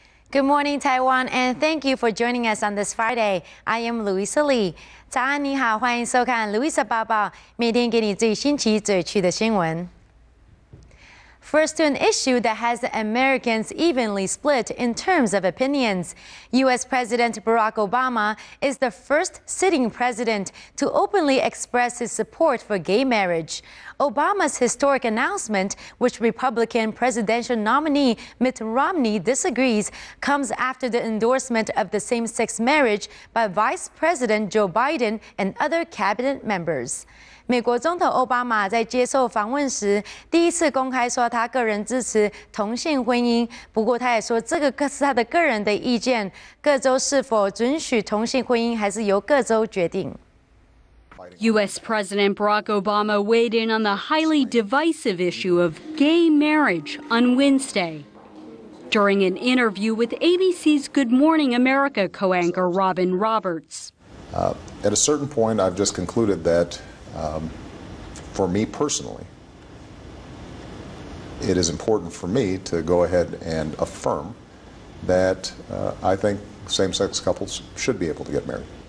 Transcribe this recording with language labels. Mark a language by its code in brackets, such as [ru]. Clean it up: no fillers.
[en] Good morning, Taiwan, and thank you for joining us on this Friday. I am Louisa Lee. [zh] 早安，你好，欢迎收看 Louisa 报报，每天给你最新奇、最有趣的新闻。 [en] First to an issue that has Americans evenly split in terms of opinions. U.S. President Barack Obama is the first sitting president to openly express his support for gay marriage. Obama's historic announcement, which Republican presidential nominee Mitt Romney disagrees, comes after the endorsement of the same-sex marriage by Vice President Joe Biden and other cabinet members. [zh] 美国总统奥巴马在接受访问时，第一次公开说他个人支持同性婚姻。不过，他也说这个是他的个人的意见，各州是否准许同性婚姻还是由各州决定。 [en] U.S. President Barack Obama weighed in on the highly divisive issue of gay marriage on Wednesday. During an interview with ABC's Good Morning America co-anchor Robin Roberts. At a certain point, I've just concluded that for me personally, it is important for me to go ahead and affirm that I think same-sex couples should be able to get married.